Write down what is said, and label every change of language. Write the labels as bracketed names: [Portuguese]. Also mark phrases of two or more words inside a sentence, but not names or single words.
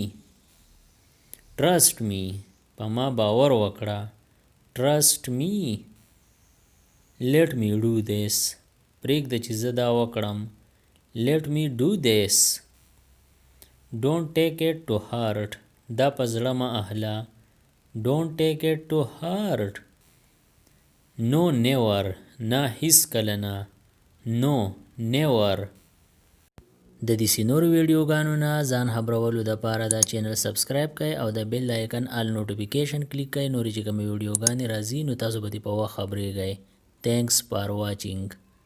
[English] Trust me. [Pashto] په ما باور وکړه. [English] Trust me. Let me do this. [Pashto] پرېږده چې زه دا وکړم. [English] Let me do this. Don't take it to heart. [Pashto] دا په زړه مه اخله. [English] Don't take it to heart. No, never. [Pashto] نه هیڅکله نه. [English] No, never. [Pashto] د دې نورو ویډیوګانو نه ځان خبرولو دپاره دا چینل سبسکرایب کړئ او د [English] bell icon all notification click [Pashto] کړئ. نورې چې کومې ویډیوګانې راځي نو تاسو به دې په وخت خبرېږئ. [English] Thanks for watching.